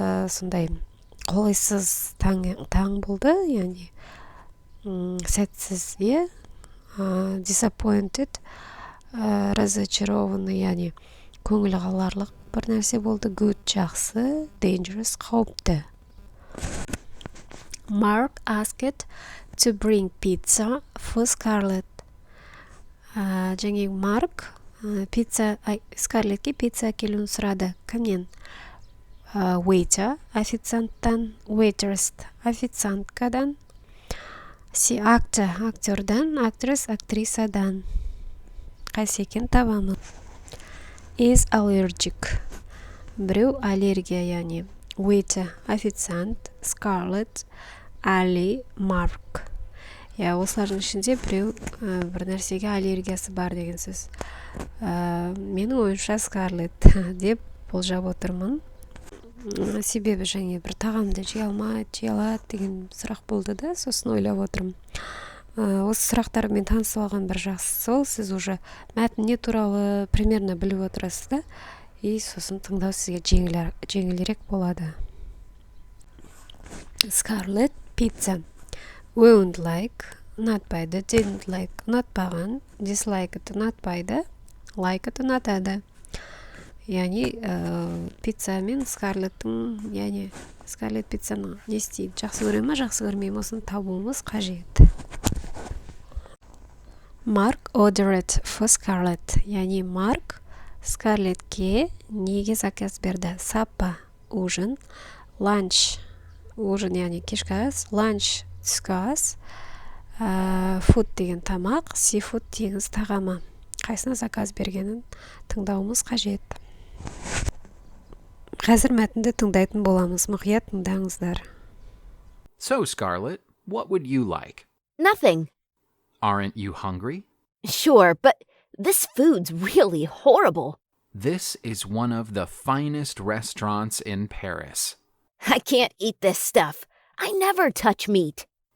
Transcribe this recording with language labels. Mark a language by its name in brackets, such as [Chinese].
[Kazakh] Сондай қолайсыз таң болды, яғни сәтсіз, disappointed, разочарованный, яғни көңіл қаларлық бір нәрсе болды. Good, жақсы, dangerous, қауіпті. [English] Mark asked to bring pizza for Scarlett. [Kazakh] Және Марк Скарлеттке пицца әкелуін сұрады. Кімнен? Waiter, официанттан, waitress, официанткадан, actor, актердан, actress, актрисадан. Қайсы екен табамын. Is allergic. Біреу аллергия, яғни waiter, официант, Scarlett, Ali, Mark. Осылардың ішінде біреу бір нәрсеге аллергиясы бар деген сөз. Менің ойымша Scarlett деп болжап отырмын. Себебі және бір тағамды жей алмайды, жей алады деген сұрақ болды да, сосын ойлап отырмын. Осы сұрақтармен танысып алған бір жақсы сол, сіз уже мәтін не туралы примерно біліп отырасыз да, сосын тыңдау сізге жеңілірек болады. Scarlett, pizza. [English] Won't like, ұнатпайды, didn't like, ұнатпаған, dislike, ұнатпайды, like, ұнатады. [Kazakh] Яғни пицца мен Скарлеттің, яғни Скарлетт пиццаны не істейді? Жақсы көре ме, жақсы көрмей ме, осыны табуымыз қажет. [English] Mark ordered for Scarlett, [Kazakh] яғни Марк Скарлетке неге заказ берді? Саппа ужин, ланч ужин яғни кешкі ас, ланч түскі ас, фуд деген тамақ, сифуд теңіз тағамы. Қайсына заказ бергенін тыңдауымыз қажет. Қазір мәтінді тыңдайтын боламыз. Мұқият тыңдаңыздар. [English] So, Scarlett, what would you like? Nothing. Aren't you hungry? Sure, but this food's really horrible. This is one of the finest restaurants in Paris. I can't eat this stuff. I never touch meat.